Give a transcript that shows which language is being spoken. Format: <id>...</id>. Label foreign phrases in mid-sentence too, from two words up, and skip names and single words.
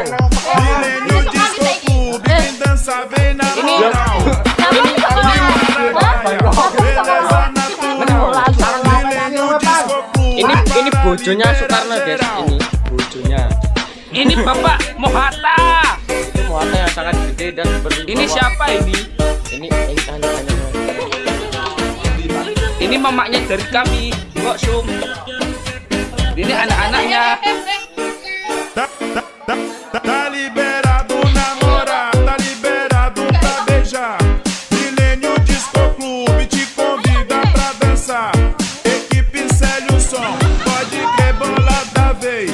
<pt>Milênio Disco Clube, vem dançar, vem na moral. Rio Araguaia, beleza natural. Milênio Disco Clube.</pt> <id>Ini bojonya Soekarno guys, ini bojonya. Ini Bapak Mohatta. Itu muatan yang sangat gede dan berwibawa. Ini siapa ini? Ini Ini mamanya dari kami, Mbok Sum. Ini anak-anaknya.</id> <pt>Tá liberado o namorado, tá liberado pra beijar. Milênio Disco Clube te convida pra dançar. Equipe Célio Som, pode crer, bola da vez.</pt>